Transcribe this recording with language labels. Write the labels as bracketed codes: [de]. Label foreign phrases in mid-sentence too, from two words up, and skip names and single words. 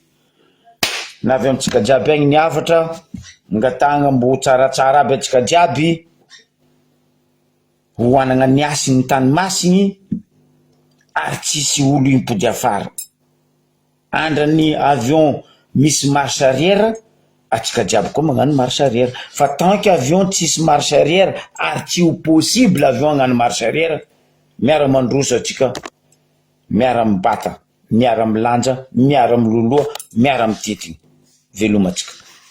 [mg] Navy amintsika jiaby agny niavatra, ngatagna mbo tsaratsara aby antsika jiaby. Hoanagna niasy ny tany masigny, ary tsisy olo impody afara. Andrany avion misy [fr] marche arrière, [mg] atsika jiaby koa magnano [fr] marche arrière. [mg] Fa [fr] tant que avion [mg] tsisy [fr] marche arrière, [mg] ary tsy ho [fr] possible avion [mg] hagnano [fr] marche arrière, [mg] miara mandroso atsika, miara mibata, miara milanja, miara miloloha, miara mititigny. Velomatsika.